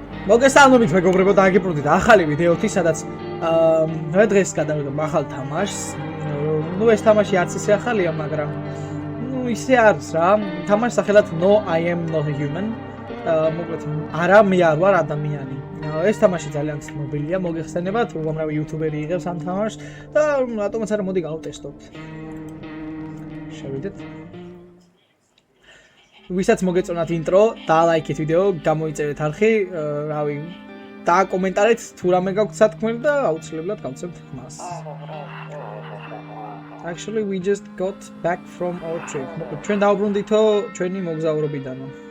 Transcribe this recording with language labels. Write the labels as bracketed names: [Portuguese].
[Georgian] მოგესალმებით მეგობრებო და აგიბრუნდით ახალი ვიდეოთი, სადაც დღეს გადავიღებ ახალ თამაშს. ნუ ეს თამაში არც ისე ახალია, მაგრამ ნუ ისე არის რა. თამაშს სახელად No I am not human. მოკლედ არა მე არ ვარ ადამიანი. ეს თამაში ძალიან ცნობილია, მოგეხსენებათ, უამრავი იუთუბერი იღებს ამ თამაშს და რატომაც არა მოდი გავტესტოთ. შევიდეთ. ვისაც მოგეწონათ ინტრო, დაალაიქეთ ვიდეო, გამოიწერეთ არხი, რავი, დააკომენტარეთ თუ რამე გაქვთ სათქმელი და აუცილებლად გავცემთ ხმას. [English] Actually we just got back from our trip. [Georgian] ჩვენ დავბრუნდითო ჩვენი მოგზაურობიდანო.